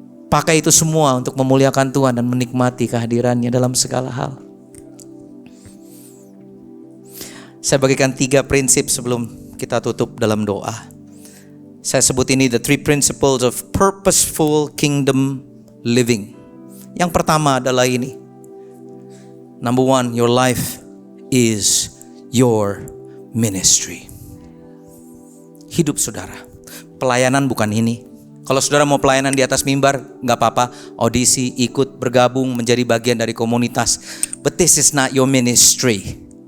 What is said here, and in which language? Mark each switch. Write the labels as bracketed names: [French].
[Indonesian] Pakai itu semua untuk memuliakan Tuhan dan menikmati kehadirannya dalam segala hal. Saya bagikan 3 prinsip sebelum kita tutup dalam doa. Saya sebut ini [English] the 3 principles of purposeful kingdom living. [Indonesian] Yang pertama adalah ini. [English] Number 1, your life is your ministry. [Indonesian] Hidup saudara, pelayanan bukan ini. Kalau saudara mau pelayanan di atas mimbar, gak apa-apa, audisi, ikut, bergabung, menjadi bagian dari komunitas. [English] But this is not your ministry.